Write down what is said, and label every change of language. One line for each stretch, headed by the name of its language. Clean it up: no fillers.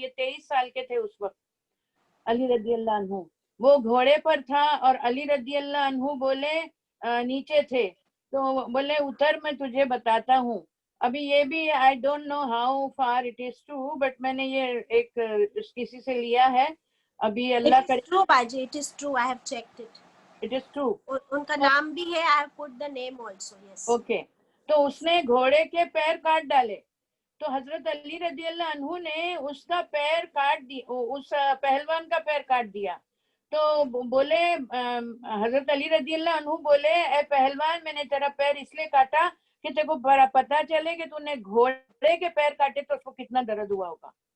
Urdu: یہ 23 سال کے تھے اس وقت، علی رضی اللہ عنہ. وہ گھوڑے پر تھا اور علی رضی اللہ عنہ بولے نیچے تھے، تو بولے اتر، میں تجھے بتاتا ہوں. ابھی یہ بھی
English: I don't know how far it is true, but
Urdu: میں نے یہ ایک کسی سے لیا ہے. ابھی اللہ
English: It is true, Baji. It is true. I have checked it. It is true.
Urdu: ان کا نام بھی ہے.
English: I have put the name also. Yes. Okay.
Urdu: تو اس نے گھوڑے کے پیر کاٹ ڈالے. تو حضرت علی رضی اللہ عنہ نے اس کا پیر کاٹ دیا، اس پہلوان کا پیر کاٹ دیا. تو بولے حضرت علی رضی اللہ عنہ بولے اے پہلوان میں نے تیرا پیر اس لیے کاٹا کہ تیرے کو پتا چلے کہ تو نے گھوڑے کے پیر کاٹے تو اس کو کتنا درد ہوا ہوگا.